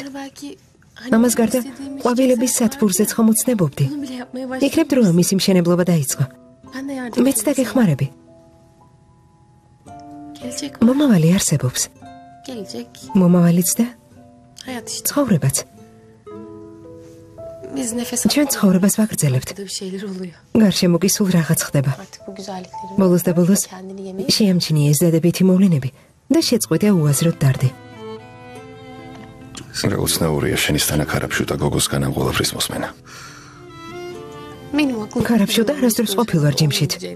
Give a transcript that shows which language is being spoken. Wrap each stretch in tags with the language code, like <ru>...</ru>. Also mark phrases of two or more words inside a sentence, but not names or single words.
<ka>ამას გარდა ყვავილების სათბურზეც ხომ უცნებობდი. იქნებ დროა მისი მშენებლობა დაიწყო. მეც დაგეხმარები. მომავალი არსებობს. მომავალიც და ცხოვრებაც.</ka> <tr>Biz nefes</tr> <ka>ჩვენ ცხოვრებას ვაგრძელებთ.</ka> <tr>bir şeyler oluyor.</tr> <ka>გარშემო კი სულ რაღაც ხდება.</ka> <tr>Artık bu güzelliklerin</tr> <ka>ბოლოს და ბოლოს</ka> <tr>kendini yemeyi</tr> <ka>შეამჩნია ეს დადებითი მოვლენები და შეწყვიტა უაზროდ დარდი. რა უცნაურია შენი სტანაკარაფშუტა გოგოსგან ამ ყველაფრის მოსმენა.</ka> <tr>benim aklım</tr> <ka>ქარაფშუტა არასდროს ყოფილვარ ჯიმშით.</ka>